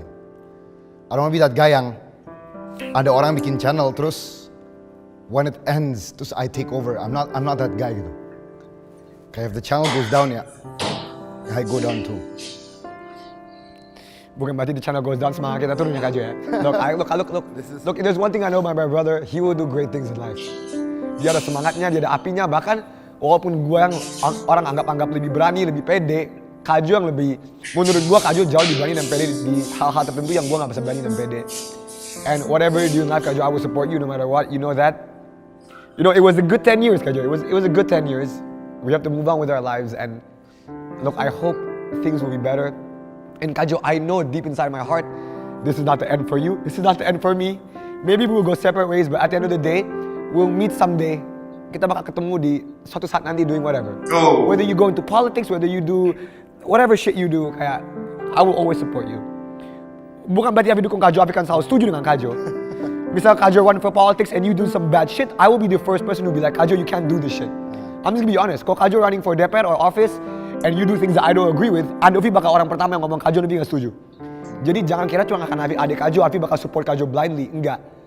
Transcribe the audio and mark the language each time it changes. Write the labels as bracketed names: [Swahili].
[English] I don't wanna be that guy [Indonesian] yang ada orang bikin channel terus [English] when it ends [Indonesian] terus [English] I take over. I'm not that guy [Indonesian] gitu. Kayak [English] if the channel goes down ya, I go down too. [Indonesian] Bukan berarti [English] the channel goes down, [Indonesian] semangat kita turun ya Kajo ya. [English] Look, if there's one thing I know about my brother, he will do great things in life. [Indonesian] Dia ada semangatnya, dia ada apinya, bahkan walaupun gue yang orang anggap lebih berani, lebih pede, Kajo yang lebih, menurut gue Kajo jauh lebih berani dan pede di hal-hal tertentu yang gue gak bisa berani dan pede. [English] And whatever you do in life, Kajo, I will support you no matter what. You know that. You know, it was a good 10 years, Kajo. It was a good 10 years. We have to move on with our lives, and look, I hope things will be better. And Kajo, I know deep inside my heart, this is not the end for you. This is not the end for me. Maybe we will go separate ways, but at the end of the day, we'll meet someday. [Indonesian] Kita bakal ketemu di suatu saat nanti [English] doing whatever. Oh. Whether you go into politics, whether you do whatever shit you do, [Indonesian] kayak [English] I will always support you. [Indonesian] Bukan berarti Afi dukung Kajo, Afi kan selalu setuju dengan Kajo. [English] Misal Kajo run for politics and you do some bad shit, I will be the first person who be like, Kajo, you can't do this shit. I'm just gonna be honest, [Indonesian] kalau [English] Kajo running for DPR or office and you do things that I don't agree with, [Indonesian] Andovi bakal orang pertama yang ngomong Kajo, Andovi gak setuju. Jadi jangan kira cuma akan adik Kajo, Afi bakal support Kajo blindly. Enggak.